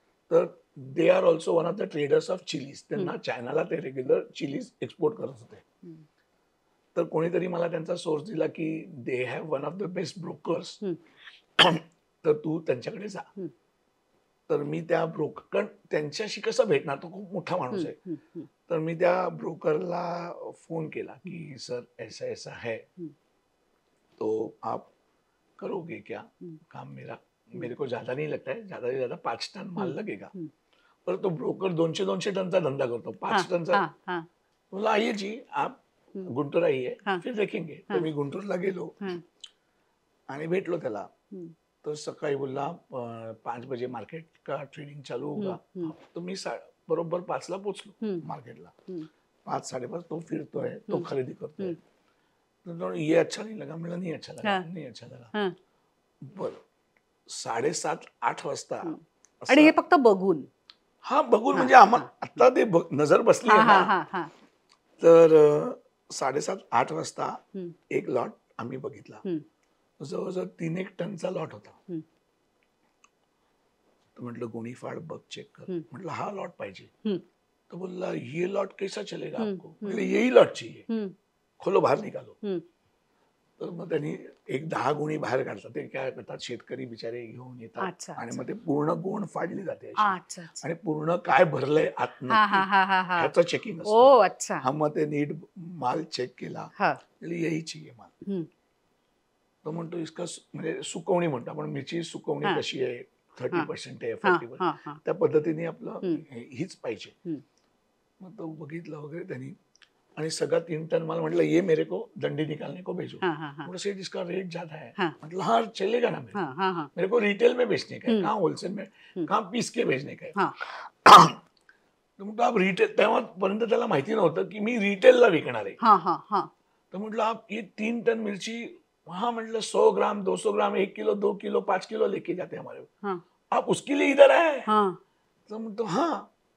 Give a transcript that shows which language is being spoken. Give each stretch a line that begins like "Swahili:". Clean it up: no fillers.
Marathi: तर
English: They are also one of the traders of chillies.
Marathi: त्यांना चायनाला ते रेग्युलर चिलीज एक्सपोर्ट करत होते. तर कोणीतरी मला त्यांचा सोर्स दिला की
English: they have one of the best brokers,
Marathi: तर तू त्यांच्याकडे जा. तर मी त्या ब्रोकर, कारण त्यांच्याशी कसं भेटणार, तो खूप मोठा माणूस आहे. तर मी त्या ब्रोकरला फोन केला की
Hindi: सर ऐसा ऐसा है, तो आप करोगे क्या काम, मेरे को ज्यादा नहीं लगता है, ज्यादा से ज्यादा 5 टन माल लगेगा.
Marathi: पर तो ब्रोकर 200 टनचा धंदा करतो, 5 टनचा.
Hindi: बोला आइए जी आप गुंटूर आइए, फिर देखेंगे.
Marathi: तर मी गुंटूरला गेलो आणि भेटलो त्याला. तो सकाळी बोलला
Hindi: 5 बजे मार्केट का ट्रेडिंग चालू होगा.
Marathi: तो मी बरोबर 5ला पोचलो मार्केटला. 5 साडेपाच तो फिरतोय, तो खरेदी करतोय. तो
Hindi: ये अच्छा नहीं लगा,
Marathi: मला नहीं अच्छा लगा, नहीं अच्छा लगा. बरं 7:30-8 वाजता. आणि हे फक्त बघून? हा बघून म्हणजे आम्हाला आता ते नजर बसली आहे ना. तर 7:30-8 वाजता एक लॉट आम्ही बघितला. जवळजवळ 3 टनचा लॉट होता. तर म्हटलं गोणीफाड बघ, चेक कर. म्हटलं हा लॉट पाहिजे.
Hindi: तो बोलला ये लॉट कैसा चलेगा आपको. म्हटलं यही लॉट चाहिए. खोलो,
Marathi: बाहेर निघालो. तर मग त्यांनी एक 10 गोणी बाहेर काढतात. ते काय करतात, शेतकरी बिचारे घेऊन येतात आणि मग ते पूर्ण गोण फाडली जाते आणि पूर्ण काय भरलंय आत ह्याचं चेकिंग असतं. हा मग ते नीट माल चेक केला,
Hindi: यही चाहिए माल.
Marathi: तो म्हणतो इसका म्हणजे सुकवणी म्हणतो आपण, मिरची सुकवणी कशी आहे, 30% आहे, 40%, त्या पद्धतीने आपलं हीच पाहिजे. मग तो बघितलं वगैरे त्यांनी आणि सगळा 3 टन माल. म्हटलं
Hindi: ये मेरे को दंडी निकालने को भेजो. मतलब सेठ इसका रेट ज्यादा है. मतलब हाँ चलेगा ना, मेरे को रिटेल में बेचने का है, कहाँ होलसेल में, कहाँ पीस के भेजने का है.
Marathi: तर म्हटलं
Hindi: आप रिटेल,
Marathi: तेव्हापर्यंत त्याला माहिती नव्हतं की मी रिटेलला विकणार आहे. तर म्हटलं
Hindi: आप ये 3 टन मिर्ची, हाँ म्हटलं 100 ग्राम 200 ग्राम 1 किलो 2 किलो 5 किलो लेके जाते हमारे, आप उसके लिए इधर आए.
Marathi: तर म्हणतो हाँ.